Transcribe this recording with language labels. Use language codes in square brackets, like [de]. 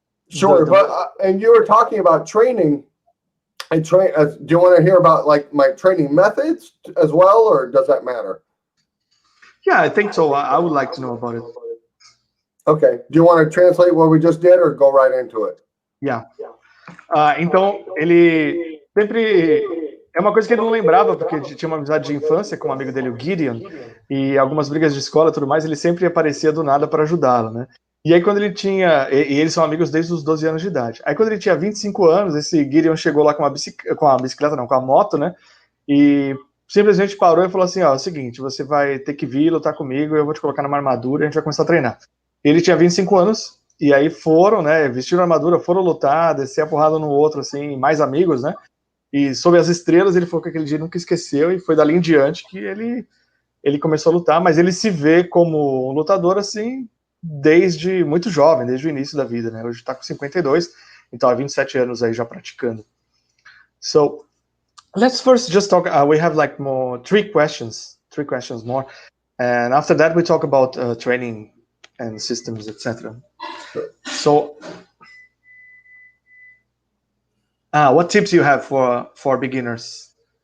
[en] Sure, but and you were talking about training. Do you want to hear about like my training methods as well, or does that matter? Yeah, I think so. I would like to know about it. Okay. Do you want to translate what we just did, or go right into it? [pt] Yeah. Então, ele sempre... É uma coisa que ele não lembrava, porque ele tinha uma amizade de infância com um amigo dele, o Gideon, e algumas brigas de escola e tudo mais, ele sempre aparecia do nada para ajudá-lo, né? E aí quando ele tinha... E eles são amigos desde os 12 anos de idade. Aí quando ele tinha 25 anos, esse Gideon chegou lá com a moto, né? E simplesmente parou e falou assim, ó, é o seguinte, você vai ter que vir lutar comigo, eu vou te colocar numa armadura e a gente vai começar a treinar. Ele tinha 25 anos, e aí foram, né, vestiram a armadura, foram lutar, descer a porrada no outro, assim, mais amigos, né? E sob as estrelas, ele falou que aquele dia nunca esqueceu, e foi dali em diante que ele começou a lutar, mas ele se vê como um lutador, assim, desde muito jovem, desde o início da vida, né? Hoje está com 52, então há 27 anos aí já praticando. [en] So, let's first just talk, we have like three questions more, and after that we talk about training and systems, etc. So, what tips you have for beginners?